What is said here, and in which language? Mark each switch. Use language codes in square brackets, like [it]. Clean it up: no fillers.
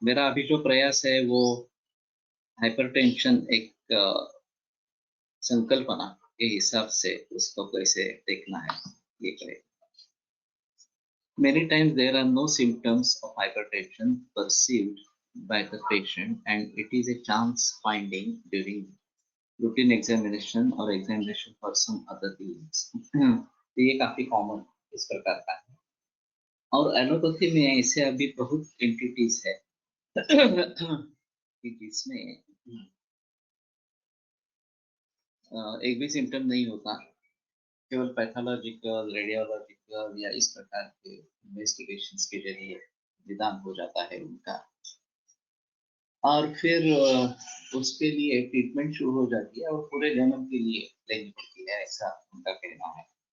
[hi] मेरा अभी जो प्रयास है वो हाइपरटेंशन एक संकल्पना के हिसाब से उसको कैसे देखना है ये करेगा। [en] Many times there are no symptoms of hypertension perceived by the patient, and it is a chance finding during routine examination or examination for some other disease. [hi] तो ये काफी कॉमन इस प्रकार का है, और एलोपैथी में ऐसे अभी बहुत एंटिटीज है कि जिसमें एक भी सिम्टम नहीं होता, केवल पैथोलॉजिकल, रेडियोलॉजिकल या इस प्रकार के इन्वेस्टिगेशंस के जरिए निदान हो जाता है उनका, और फिर उसके लिए ट्रीटमेंट शुरू हो जाती है और पूरे जन्म के लिए लेनी पड़ती है, ऐसा उनका कहना है।